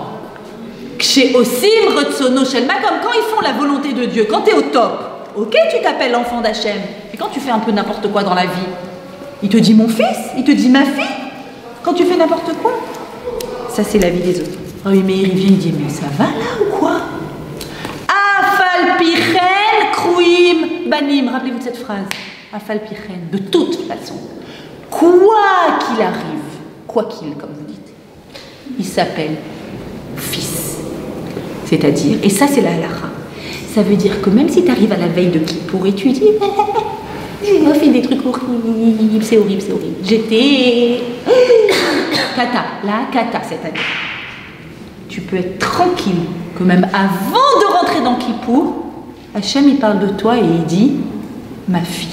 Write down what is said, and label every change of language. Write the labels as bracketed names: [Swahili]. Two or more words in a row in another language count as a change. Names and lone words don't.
[Hebrew] כש עושים רצונו של מקום, [French] comme quand ils font la volonté de Dieu. Quand tu es au top, ok, tu t'appelles enfant d'Hachem. Et quand tu fais un peu n'importe quoi dans la vie, il te dit mon fils, il te dit ma fille. Quand tu fais n'importe quoi, ça c'est la vie des autres. Oh oui, mais il vient, il dit mais ça va là ou quoi? [Hebrew] אף על פי כן קרויים בנים. [French] Rappelez-vous de cette phrase. [Hebrew] אף על פי כן, [French] de toute façon, quoi qu'il arrive, quoi qu'il, comme vous dites, il s'appelle fils. C'est-à-dire, et ça c'est la halakha, ça veut dire que même si tu arrives à la veille de Kippour et tu dis j'ai fait des trucs horribles, c'est horrible, j'étais kata cette année, tu peux être tranquille que même avant de rentrer dans Kippour, Hachem il parle de toi et il dit ma fille.